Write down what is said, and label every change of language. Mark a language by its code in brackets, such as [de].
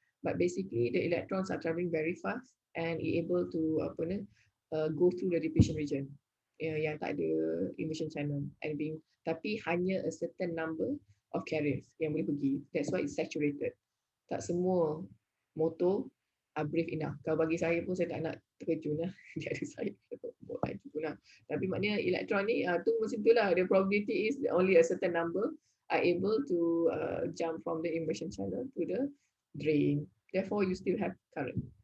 [en] But basically the electrons are traveling very fast and able to go through the depletion region yang tak ada emission channel, tapi hanya a certain number of carriers yang boleh pergi. That's why it's saturated. [ms] Tak semua motor are brave enough. Kalau bagi saya pun, saya tak nak terkejun lah. Dia ada saya buat laju pun lah. Tapi maknanya elektron ni tu macam tu lah. [en] The probability is only a certain number are able to jump from the emission channel to the drain. Therefore, you still have current.